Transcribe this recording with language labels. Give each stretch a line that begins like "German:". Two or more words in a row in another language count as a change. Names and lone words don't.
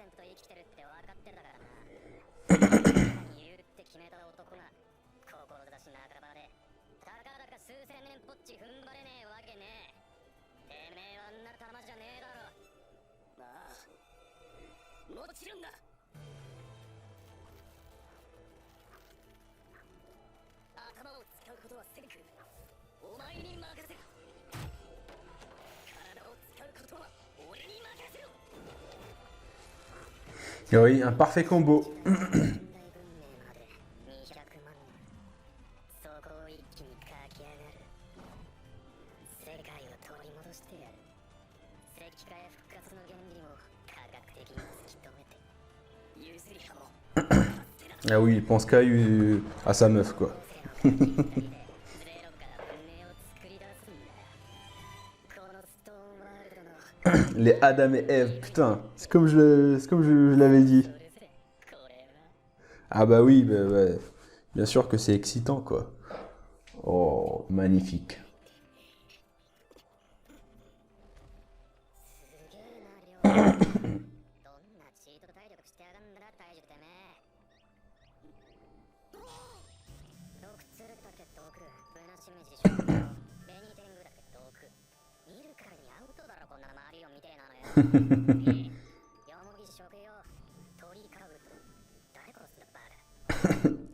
Japanese: 生きてるって分かってたからな言うって決めた男が志半ばでたかだか数千年ぽっち踏ん張れねえわけねえてめえはあんな玉じゃねえだろああもちろんだ頭を使うことはせんくお前に任せる体を使うことは俺に任せろ
French: Oui, un parfait combo.
Japanese: 現代文明まで200万年そこを一気に駆け上がる世界を取り戻してやる石化や復活の原理も科学的に突き止めて譲り派も
French: Ah oui, il pense qu'à à sa meuf quoi.
Japanese: ゼロから文明を作り出すんだよこのストーンワールドの
French: Les Adam et Ève, putain, c'est comme je l'avais dit.
Japanese: それぞれこれは
French: Ah bah oui, bah, ouais. Bien sûr que c'est excitant quoi. Oh, magnifique.
Japanese: すげえな量どんなチート体力してやがんだ大樹てめえドクツルだけ遠くブナシメジショベニテングだけ遠く見るからにアウトだろこんな周りを見てえなのよヨモギ食用鳥かぶと誰殺すんだバカ